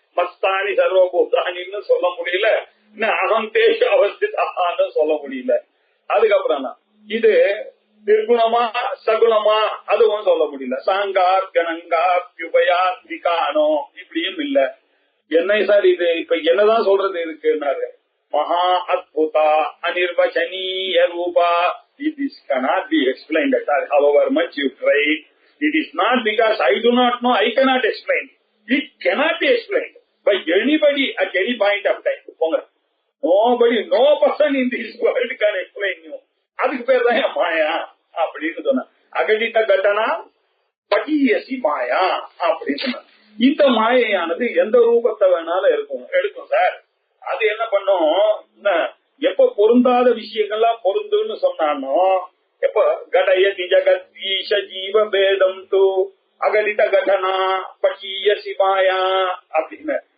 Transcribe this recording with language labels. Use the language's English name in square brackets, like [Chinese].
[Tamil] மஸ்தானி சர்வபூதானின்னு சொல்ல முடியல, அகம் தேச அவஸ்திதான்னு சொல்ல முடியல. அதுக்கப்புறம் இது நிர்குணமா சகுணமா அதுவும் சொல்ல முடியல. [Sanskrit] சாங்கார் கணங்காப்யுபயாத்மிகானோ [Tamil] இப்படியும் இல்ல. என்ன சார் இது இப்ப என்னதான் சொல்றது இருக்குன்னாரு. [Sanskrit] மகா அத்புதா அனிர்வச்சனீய ரூபா. [English] This cannot be explained at all, however much you try. It is not because I do not know, I cannot explain. It cannot be explained by anybody at any point of time. Nobody, no person in this world can explain you. [Tamil] அதுக்கு பேர் தான் மாயா அப்படின்னு சொன்ன. [Sanskrit] அகடித கட்டனா பகியசி மாயா [Tamil] அப்படின்னு சொன்ன. இந்த மாயையானது எந்த ரூபத்தை வேணாலும் எடுக்கும் சார். அது என்ன பண்ணும், எப்ப பொருந்தாத விஷயங்கள்லாம் பொருந்துன்னு சொன்னானோ, எப்ப [Sanskrit] கடயதி ஜகத் ஈஷ ஜீவ பேதம் து அகலித கடனா பகியசி மாயா [Tamil] அப்படின்னு.